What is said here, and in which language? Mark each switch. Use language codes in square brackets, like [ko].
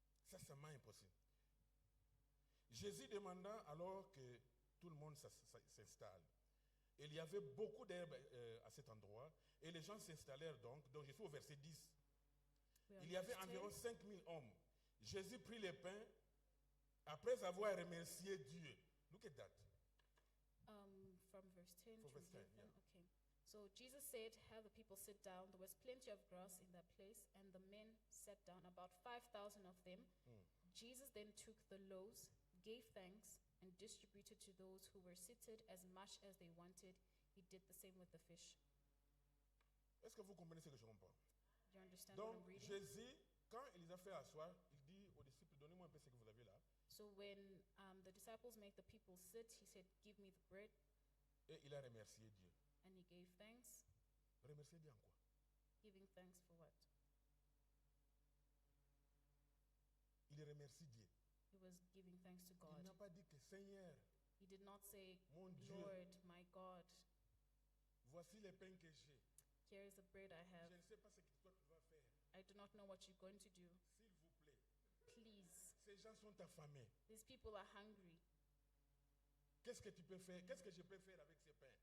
[fr] Ça, c'est vraiment impossible. Jésus demanda alors que tout le monde s'installe. Il y avait beaucoup d'herbes à cet endroit et les gens s'installèrent donc. Donc, je suis au verset 10. [en] We are [fr] Il y avait [en] verse 10. [fr] environ 5000 hommes. Jésus prit les pains après avoir remercié Dieu. [en] Look at that. From verse 10 From to verse 10, 11. yeah. Okay. So Jesus said, have the people sit down. There was plenty of grass in that place, and the men sat down, about 5,000 of them. Jesus then took the loaves, gave thanks, and distributed to those who were seated as much as they wanted. He did the same with the fish. [fr] Est-ce que vous comprenez ce que je comprends? [en] Do you understand what [fr] Donc, [en] I'm reading? [fr] Jésus, quand il les a fait asseoir, il dit aux disciples, donnez-moi un peu ce que vous avez là. [en] So when the disciples make the people sit, he said, give me the bread, [fr] Et il a remercié Dieu. [en] and he gave thanks. [fr] Remercier Dieu en quoi? [en] Giving thanks for what? [fr] Il remercie Dieu. [en] He was giving thanks to God. [fr] Il n'a pas dit que Seigneur, [en] He did not say, [fr] mon Dieu, [en] Lord, my God, [fr] voici les pains que j'ai. [en] here is the bread I have. [fr] Je ne sais pas ce que toi tu vas faire. [en] I do not know what you're going to do. [fr] S'il vous plaît, [en] Please, [fr] ces gens sont affamés. [en] these people are hungry. [fr] Qu'est-ce que tu peux faire? Qu'est-ce que je peux faire avec ces pains?